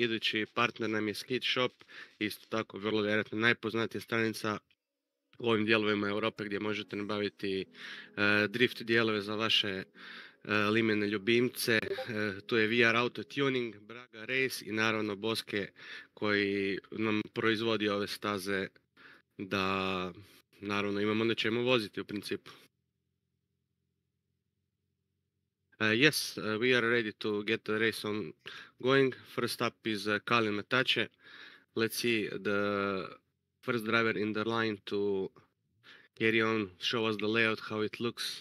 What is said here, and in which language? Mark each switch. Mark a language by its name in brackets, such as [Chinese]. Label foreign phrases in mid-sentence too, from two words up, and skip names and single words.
[Croatian] Idući partner nam je Skid Shop, isto tako vrlo vjerojatno najpoznatija stranica u ovim dijelovima Europe gdje možete nabaviti drift dijelove za vaše limene ljubimce. Tu je VR Auto Tuning, Braga Race i naravno Boske koji nam proizvodi ove staze da naravno imamo na čemu voziti u principu. [English] Yes, we are ready to get the race on going. First up is Kalin Metache. Let's see the first driver in the line to carry on, show us the layout, how it looks.